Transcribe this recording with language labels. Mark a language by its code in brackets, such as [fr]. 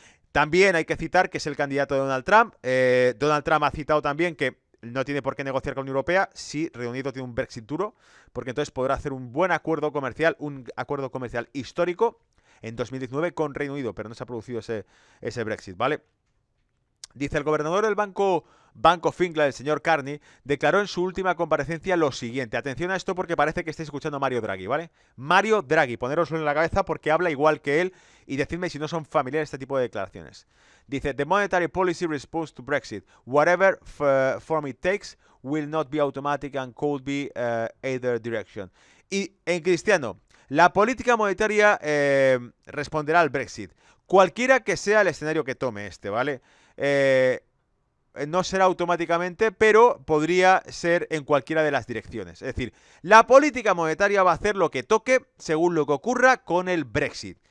[es] También hay que citar que es el candidato de Donald Trump. Donald Trump ha citado también que no tiene por qué negociar con la Unión Europea si Reino Unido tiene un Brexit duro, porque entonces podrá hacer un buen acuerdo comercial, un acuerdo comercial histórico en 2019 con Reino Unido, pero no se ha producido ese Brexit, ¿vale? Dice, el gobernador del Bank of England, el señor Carney, declaró en su última comparecencia lo siguiente. Atención a esto porque parece que estáis escuchando a Mario Draghi, ¿vale? Mario Draghi, poneroslo en la cabeza porque habla igual que él y decidme si no son familiares este tipo de declaraciones. [en] Dice, the monetary policy response to Brexit, whatever form it takes, will not be automatic and could be either direction. [es] Y en cristiano, la política monetaria responderá al Brexit, cualquiera que sea el escenario que tome este, ¿vale? No será automáticamente, pero podría ser en cualquiera de las direcciones. Es decir, la política monetaria va a hacer lo que toque según lo que ocurra con el Brexit.